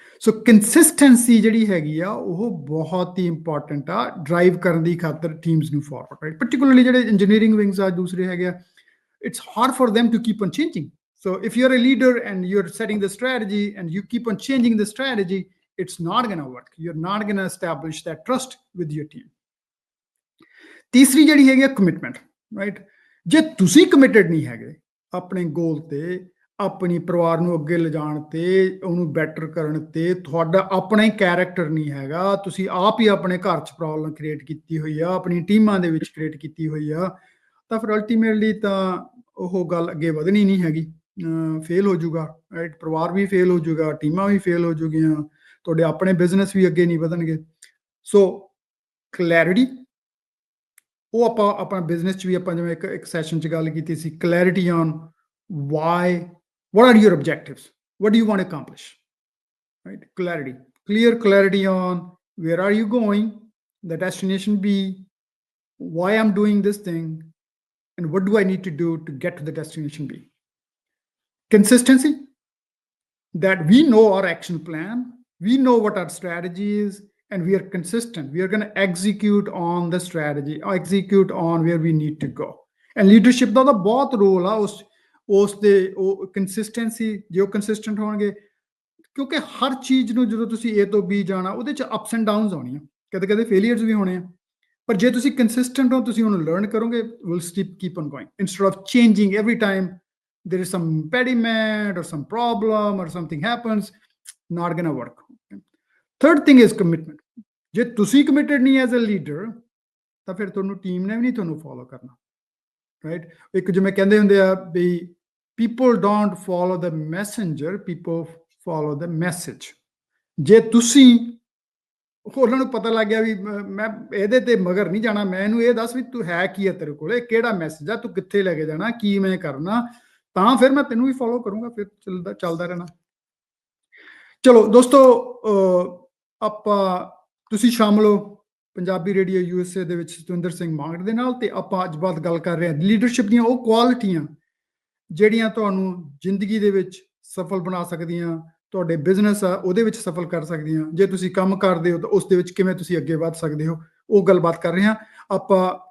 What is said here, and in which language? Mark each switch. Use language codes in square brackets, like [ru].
[en] So consistency [pa] ਜਿਹੜੀ ਹੈਗੀ ਆ ਉਹ ਬਹੁਤ ਹੀ ਇੰਪੋਰਟੈਂਟ ਆ ਡਰਾਈਵ ਕਰਨ ਦੀ ਖਾਤਰ ਟੀਮਸ ਨੂੰ ਫਾਰਵਰਡ, ਰਾਈਟ? ਪਾਰਟਿਕੂਲਰਲੀ ਜਿਹੜੇ ਇੰਜੀਨੀਅਰਿੰਗ ਵਿੰਗਸ ਆ ਦੂਸਰੇ ਹੈਗੇ ਆ, [en] it's hard for them to keep on changing. So if you're a leader and you're setting the strategy and you keep on changing the strategy, it's not going to work. You're not going to establish that trust with your team. [pa] ਤੀਸਰੀ ਜਿਹੜੀ ਹੈਗੀ ਆ commitment, right? ਜੇ ਤੁਸੀਂ committed ਨਹੀਂ ਹੈਗੇ ਆਪਣੇ ਗੋਲ ਤੇ, ਆਪਣੀ ਪਰਿਵਾਰ ਨੂੰ ਅੱਗੇ ਲਿਜਾਣ ਤੇ, ਉਹਨੂੰ ਬੈਟਰ ਕਰਨ ਤੇ, ਤੁਹਾਡਾ ਆਪਣਾ ਹੀ ਕੈਰੈਕਟਰ ਨਹੀਂ ਹੈਗਾ, ਤੁਸੀਂ ਆਪ ਹੀ ਆਪਣੇ ਘਰ 'ਚ ਪ੍ਰੋਬਲਮ ਕ੍ਰੀਏਟ ਕੀਤੀ ਹੋਈ ਆ, ਆਪਣੀ ਟੀਮਾਂ ਦੇ ਵਿੱਚ ਕ੍ਰੀਏਟ ਕੀਤੀ ਹੋਈ ਆ, ਤਾਂ ਫਿਰ ਅਲਟੀਮੇਟਲੀ ਤਾਂ ਉਹ ਗੱਲ ਅੱਗੇ ਵਧਣੀ ਨਹੀਂ ਹੈਗੀ, ਫੇਲ ਹੋ ਜਾਊਗਾ, ਰਾਈਟ? ਪਰਿਵਾਰ ਵੀ ਫੇਲ ਹੋ ਜਾਊਗਾ, ਟੀਮਾਂ ਵੀ ਫੇਲ ਹੋ ਜਾਊਗੀਆਂ, ਤੁਹਾਡੇ ਆਪਣੇ ਬਿਜ਼ਨਸ ਵੀ ਅੱਗੇ ਨਹੀਂ ਵਧਣਗੇ। ਸੋ ਕਲੈਰਿਟੀ ਉਹ ਆਪਾਂ ਆਪਣਾ ਬਿਜ਼ਨਸ 'ਚ ਵੀ ਆਪਾਂ ਜਿਵੇਂ ਇੱਕ ਸੈਸ਼ਨ 'ਚ ਗੱਲ ਕੀਤੀ ਸੀ, [en] Clarity on why, what are your objectives, what do you want to accomplish, right? Clarity, clear clarity on where are you going, the destination B, why I'm doing this thing, and what do I need to do to get to the destination B. Consistency, that we know our action plan, we know what our strategy is, and we are consistent. We are going to execute on the strategy, execute on where we need to go. [pa] And leadership ਦਾ ਤਾਂ ਬਹੁਤ role ਆ ਉਸ ਦੇ ਉਹ consistency, ਜੇ ਉਹ consistent ਹੋਣਗੇ, ਕਿਉਂਕਿ ਹਰ ਚੀਜ਼ ਨੂੰ ਜਦੋਂ ਤੁਸੀਂ A ਤੋਂ B ਜਾਣਾ ਉਹਦੇ 'ਚ ਅਪਸ ਐਂਡ ਡਾਊਨਸ ਆਉਣੀਆਂ, ਕਦੇ ਫੇਲੀਅਰਸ ਵੀ ਹੋਣੇ ਆ, ਪਰ ਜੇ ਤੁਸੀਂ ਕੰਸਿਸਟੈਂਟ ਹੋ, ਤੁਸੀਂ ਉਹਨੂੰ ਲਰਨ ਕਰੋਗੇ, [en] Will keep on going instead of changing every time there is some impediment or some problem or something happens, not going to work. Third thing is commitment. [pa] ਜੇ ਤੁਸੀਂ ਕਮਿਟਡ ਨਹੀਂ [en] as a leader [pa] ਤਾਂ ਫਿਰ ਤੁਹਾਨੂੰ team ਨੇ ਵੀ ਨਹੀਂ ਤੁਹਾਨੂੰ follow ਕਰਨਾ, ਰਾਈਟ? ਇੱਕ ਜਿਵੇਂ ਕਹਿੰਦੇ ਹੁੰਦੇ ਆ ਵੀ [en] people don't follow the messenger, people follow the message. [pa] ਜੇ ਤੁਸੀਂ ਉਹਨਾਂ ਨੂੰ ਪਤਾ ਲੱਗ ਗਿਆ ਵੀ ਮੈਂ ਇਹਦੇ ਤੇ ਮਗਰ ਨਹੀਂ ਜਾਣਾ, ਮੈਂ ਇਹਨੂੰ ਇਹ ਦੱਸ ਵੀ ਤੂੰ ਹੈ ਕੀ ਆ, ਤੇਰੇ ਕੋਲੇ ਕਿਹੜਾ ਮੈਸੇਜ ਆ, ਤੂੰ ਕਿੱਥੇ ਲੈ ਕੇ ਜਾਣਾ, ਕੀ ਮੈਂ ਕਰਨਾ, ਤਾਂ ਫਿਰ ਮੈਂ ਤੈਨੂੰ ਵੀ ਫੋਲੋ ਕਰੂੰਗਾ, ਫਿਰ ਚੱਲਦਾ ਰਹਿਣਾ। ਚਲੋ ਦੋਸਤੋ, ਆਪਾਂ ਤੁਸੀਂ ਸ਼ਾਮਲ ਹੋ ਪੰਜਾਬੀ ਰੇਡੀਓ USA ਦੇ ਵਿੱਚ ਸਤਵਿੰਦਰ ਸਿੰਘ ਮਾਂਗੜ ਦੇ ਨਾਲ, ਤੇ ਆਪਾਂ ਅੱਜ ਬਾਅਦ ਗੱਲ ਕਰ ਰਹੇ ਹਾਂ ਲੀਡਰਸ਼ਿਪ ਦੀਆਂ ਉਹ ਕੁਆਲਿਟੀਆਂ ਜਿਹੜੀਆਂ ਤੁਹਾਨੂੰ ਜ਼ਿੰਦਗੀ ਦੇ ਵਿੱਚ ਸਫਲ ਬਣਾ ਸਕਦੀਆਂ, ਤੁਹਾਡੇ ਬਿਜ਼ਨਸ ਆ ਉਹਦੇ ਵਿੱਚ ਸਫਲ ਕਰ ਸਕਦੀਆਂ, ਜੇ ਤੁਸੀਂ ਕੰਮ ਕਰਦੇ ਹੋ ਤਾਂ ਉਸ ਦੇ ਵਿੱਚ ਕਿਵੇਂ ਤੁਸੀਂ ਅੱਗੇ ਵੱਧ ਸਕਦੇ ਹੋ, ਉਹ ਗੱਲਬਾਤ ਕਰ ਰਹੇ ਹਾਂ ਆਪਾਂ।